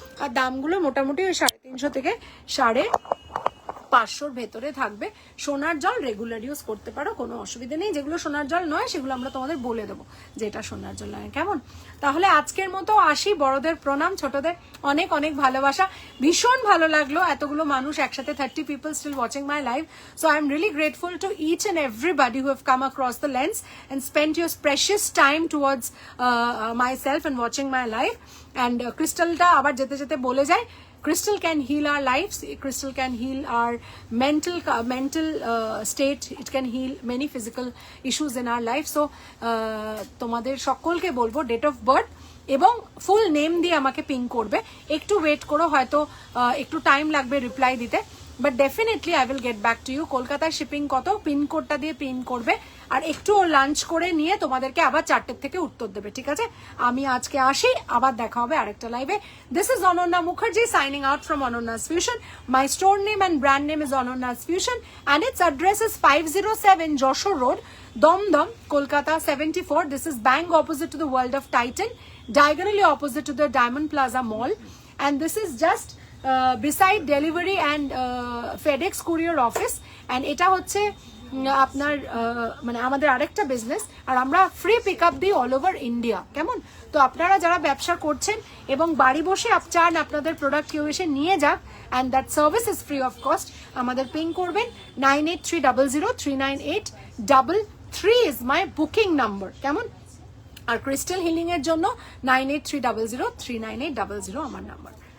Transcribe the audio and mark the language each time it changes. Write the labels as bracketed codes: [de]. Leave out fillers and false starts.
[bn] আর দামগুলো মোটামুটি ওই 350 থেকে 550 ভেতরে থাকবে। সোনার জল রেগুলার ইউজ করতে পারো, কোনো অসুবিধা নেই। যেগুলো সোনার জল নয় সেগুলো আমরা তোমাদের বলে দেবো যে এটা সোনার জল নয়, কেমন? তাহলে আজকের মতো আসি, বড়দের প্রণাম, ছোটদের অনেক অনেক ভালোবাসা। ভীষণ ভালো লাগলো এতগুলো মানুষ একসাথে, [en] 30 people still watching my live, so I am really grateful to each and everybody who have come across the lens and spent your precious time towards myself and watching my live. And crystalটা [bn] আবার যেতে যেতে বলে যায়, [en] crystal can heal our lives, crystal can heal our mental state, it can heal many physical issues in our life. [bn] So তোমাদের সকলকে বলবো date of birth এবং full name দিয়ে আমাকে পিং করবে। একটু ওয়েট করো, হয়তো একটু টাইম লাগবে রিপ্লাই দিতে, but definitely [en] I will get back to you. [bn] কলকাতার শিপিং কত, পিনকোডটা দিয়ে পিন করবে, আর একটু লাঞ্চ করে নিয়ে তোমাদেরকে আবার 4টের থেকে উত্তর দেবে, ঠিক আছে? আমি আজকে আসি, আবার দেখা হবে আরেকটা লাইভে। [en] This is Ananya Mukherjee signing out from Ananya's fusion. My store name and brand name is Ananya's fusion and its address is 507 Joshua Road, Dom, Kolkata 74. This is bang opposite to the World of Titan, diagonally opposite to the Diamond Plaza Mall, and this is just beside delivery and FedEx courier office, and [bn] এটা হচ্ছে আপনার মানে আমাদের আরেকটা business, আর আমরা free pick up দিই all over India, কেমন? তো আপনারা যারা ব্যবসা করছেন এবং বাড়ি বসে চান আপনাদের প্রোডাক্ট কেউ এসে নিয়ে যাক, [en] and that service is free of cost, [bn] আমাদের পিং করবেন 9830039833 [en] is my booking number, [bn] কেমন? আর ক্রিস্টাল হিলিং এর জন্য 9830039800 আমার নাম্বার।